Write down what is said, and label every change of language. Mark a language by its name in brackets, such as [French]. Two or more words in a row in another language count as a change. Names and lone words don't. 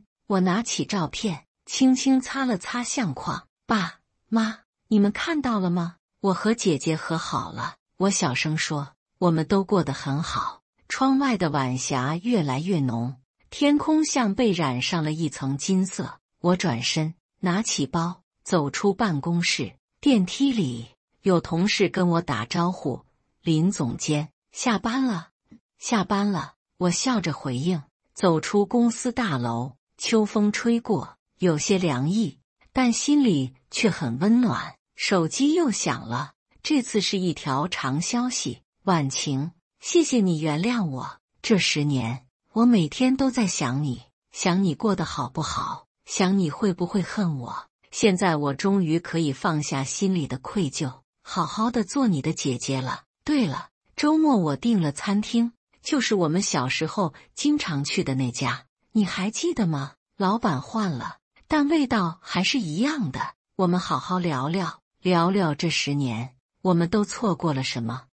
[Chinese] 我拿起照片，輕輕擦了擦相框。爸媽，你們看到了嗎？我和姐姐和好了。我小聲說，我們都過得很好。窗外的晚霞越來越濃，天空像被染上了一層金色。我轉身，拿起包，走出辦公室。電梯裡，有同事跟我打招呼：林總監，下班了。下班了，我笑着回應，走出公司大樓。秋風吹過，有些涼意，但心裡卻很溫暖。手機又響了，這次是一條長消息：婉晴，謝謝你原諒我。這10年，我每天都在想你，想你過得好不好，想你會不會恨我。現在我終於可以放下心裡的愧疚，好好的做你的姐姐了。對了，周末我訂了餐廳，就是我們小時候經常去的那家。你還記得嗎？老闆換了，但味道還是一樣的。我們好好聊聊，聊聊這10年，我們都錯過了什麼。